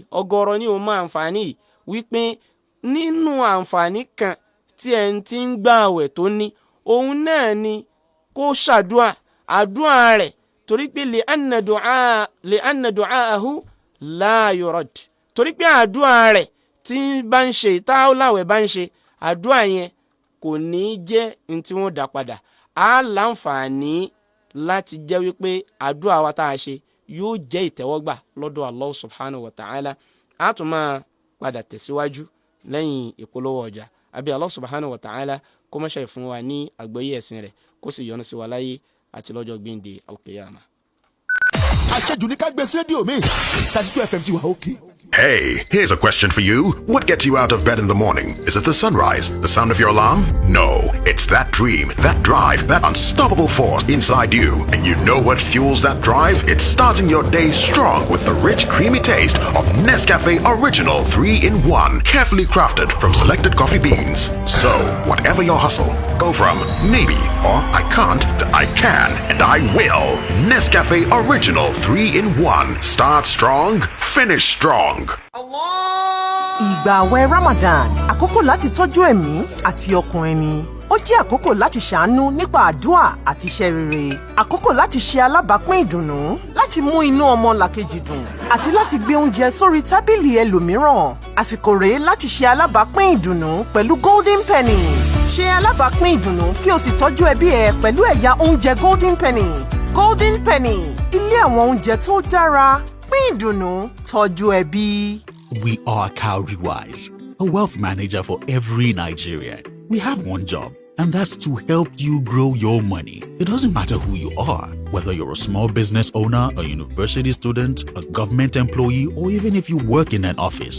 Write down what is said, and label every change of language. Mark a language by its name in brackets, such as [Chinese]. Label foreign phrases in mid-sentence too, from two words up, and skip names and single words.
[Yoruba] Ọ̀gọ̀rọ̀ ni ó mọ àǹfààní yìí, wípé nínú àǹfààní kan tí ẹni tí ń gbà àwẹ̀ tó ní, òun náà ni kó ṣàdúà àdúà rẹ̀, torí pé [Arabic] لأن دعاءه لا يرد, [Yoruba] torí pé àdúà rẹ̀ tí bá ń ṣe táláwẹ̀ bá ń ṣe, àdúà yẹn kò ní jẹ́ ní tí wọ́n dá padà. A láǹfààní láti jẹ́ wípé àdúà wa tá a ṣe yóò jẹ́ ìtẹ́wọ́gbà lọ́dọ̀ [Arabic] الله سبحانه وتعالى. [Yoruba] A tún máa padà tẹ̀síwájú lẹ́yìn ìpolówó ọjà. Àbí [Arabic] الله سبحانه وتعالى [Yoruba] kó má ṣe fún wa ní àgbọ́yé ẹ̀sìn rẹ̀, kó sì yọ́nú sí wa láyé àti lọ́jọ́ gbéǹde al-qiyamah. Àṣejù ní ká gbé sí rédíò mi 32 FM ti wà òkè. [English] Hey, here's a question for you. What gets you out of bed in the morning? Is it the sunrise? The sound of your alarm? No, it's that dream, that drive, that unstoppable force inside you. And you know what fuels that drive? It's starting your day strong with the rich, creamy taste of Nescafe Original 3-in-1, carefully crafted from selected coffee beans. So, whatever your hustle, go from maybe or I can't to I can and I will. Nescafe Original 3-in-1. Start strong, finish strong. [Yoruba] Ìgbà àwẹ̀ Ramadan, àkókò láti tọ́jú ẹ̀mí àti ọkàn ẹni. Ó jẹ́ àkókò láti ṣàánú nípa àdúà àti iṣẹ́ rere. Àkókò láti ṣe alábàápín ìdùnnú, láti mú inú ọmọlàkejì dùn, àti láti gbé oúnjẹ sórí tábìlì ẹlòmíràn. Àsìkò rèé láti ṣe alábàápín ìdùnnú pẹ̀lú Golden Penny. Ṣe alábàápín ìdùnnú kí o sì tọ́jú ẹbí ẹ pẹ̀lú ẹ̀yà oúnjẹ Golden Penny. Golden Penny, ilé àwọn oúnjẹ tó dára. Pín ìdùnnú, tọ́jú ẹbí. [English] We are Cowrywise, a wealth manager for every Nigerian. We have one job, and that's to help you grow your money. It doesn't matter who you are, whether you're a small business owner, a university student, a government employee, or even if you work in an office.